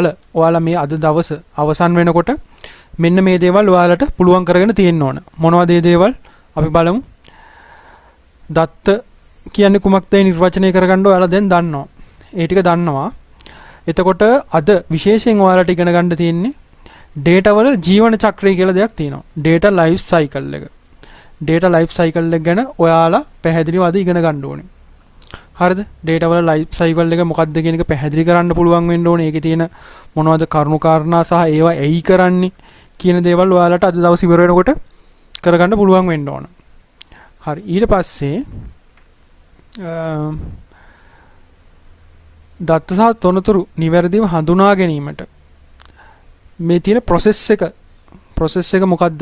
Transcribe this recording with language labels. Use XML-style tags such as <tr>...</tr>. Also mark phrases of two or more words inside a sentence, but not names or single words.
<si>ඔයාලා මේ අද දවස අවසන් වෙනකොට මෙන්න මේ දේවල් ඔයාලට පුළුවන් කරගෙන තියෙන්න ඕන. මොනවද මේ දේවල්? අපි බලමු. දත්ත කියන්නේ කුමක්ද නිර්වචනය කරගන්න ඔයාලා දැන් දන්නවා. ඒ ටික දන්නවා. එතකොට අද විශේෂයෙන් ඔයාලට ඉගෙන ගන්න තියෙන්නේ data වල ජීවන චක්‍රය කියලා දෙයක් තියෙනවා.</si> <en>data life cycle</en> <si>එක.</si> <en>data life cycle</en> <si>එක ගැන ඔයාලා පැහැදිලිව අද ඉගෙන ගන්න ඕනේ. හරිද? data වල</si> <en>life cycle</en> <si>එක මොකක්ද කියන එක පැහැදිලි කරන්න පුළුවන් වෙන්න ඕනේ. ඒකේ තියෙන මොනවද කරුණු කාරණා සහ ඒවා ඇයි කරන්නේ කියන දේවල් ඔයාලට අද දවස් ඉවර වෙනකොට කරගන්න පුළුවන් වෙන්න ඕන. හරි. ඊට පස්සේ දත්ත සහ තොරතුරු නිවැරදිව හඳුනා ගැනීමට මේ තියෙන process එක මොකද්ද?</si>